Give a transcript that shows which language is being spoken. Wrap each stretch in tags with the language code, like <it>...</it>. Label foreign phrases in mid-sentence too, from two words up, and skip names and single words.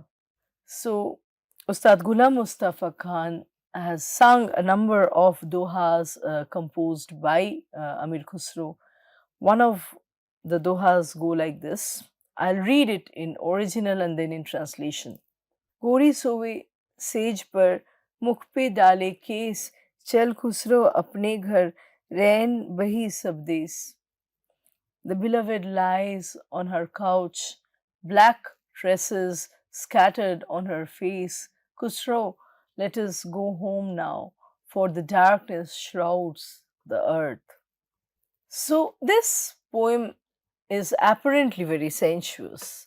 <en>So, Ustad Ghulam Mustafa Khan has sung a number of dohas composed by Amir Khusro. One of the dohas go like this. I'll read it in original and then in translation.</en> <hi>गोरी सोवे सेज पर मुख पे डाले केस चल खुसरो अपने घर रैन बही सब देश.</hi> <en>The beloved lies on her couch, black tresses scattered on her face. Khusro, let us go home now, for the darkness shrouds the earth. So, this poem is apparently very sensuous.</en>